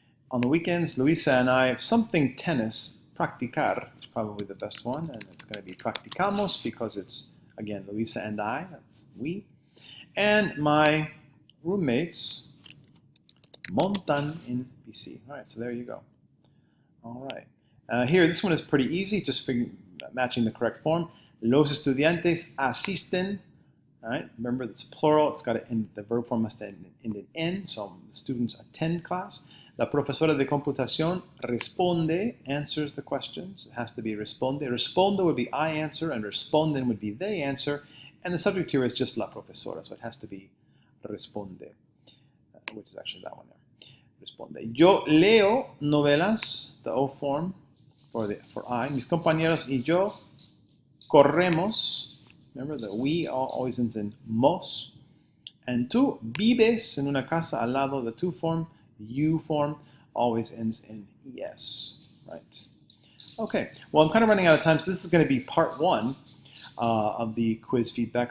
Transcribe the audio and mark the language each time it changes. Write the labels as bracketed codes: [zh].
[en] On the weekends, Luisa and I, something tennis, practicar, is probably the best one, and it's going to be practicamos because it's, again, Luisa and I, that's we. And my roommates, [es] montan en bici. [en] All right, so there you go. All right. Here, this one is pretty easy, just matching the correct form. [es] Los estudiantes asisten. [en] All right, remember it's plural, it's got to end, the verb form must end in N, so the students attend class. [es] La profesora de computación responde, [en] answers the questions. It has to be responde. Respondo would be I answer, and responden would be they answer. And the subject here is just la profesora, so it has to be responde, which is actually that one there. [es] Responde. Yo leo novelas, [en] the O form for I. [es] Mis compañeros y yo corremos. [en] Remember that we always ends in mos. And [es] tú vives en una casa al lado, [en] the tú form. You form always ends in es, right? Okay, well, I'm kind of running out of time, so this is going to be part 1 of the quiz feedback.